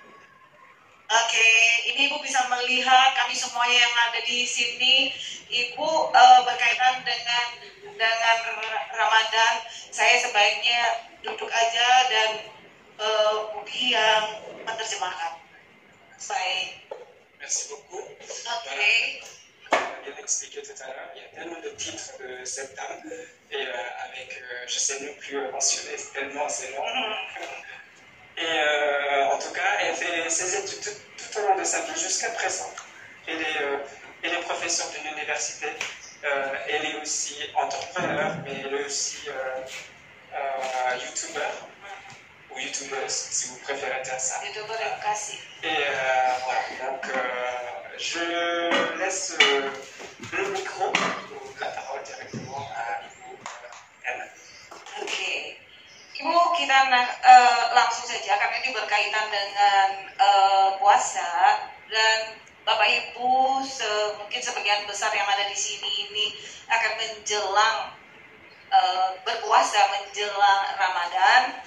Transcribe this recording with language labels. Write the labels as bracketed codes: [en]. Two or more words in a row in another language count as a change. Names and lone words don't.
[id] Oke, ini Ibu bisa melihat kami semuanya yang ada di sini. Ibu berkaitan dengan Ramadan. Saya sebaiknya duduk aja dan Budi yang menerjemahkan. Baik. [fr] Merci beaucoup. Okay. Bien expliqué tout à l'heure, il y a tellement de titres de cette dame, et avec, je sais même plus mentionner, tellement c'est long. Et en tout cas, elle fait ses études tout au long de sa vie jusqu'à présent. Elle est professeure d'une université, elle est aussi entrepreneur, mais elle est aussi youtubeur, ou youtubeuse, si vous préférez dire ça. [id] YouTuber edukasi. [fr] Et voilà, donc je laisse le micro ou la parole directement à Ibu Erna. [id] Oke. Ibu, kita langsung saja karena ini berkaitan dengan puasa, dan Bapak Ibu mungkin sebagian besar yang ada di sini ini akan menjelang berpuasa menjelang Ramadan.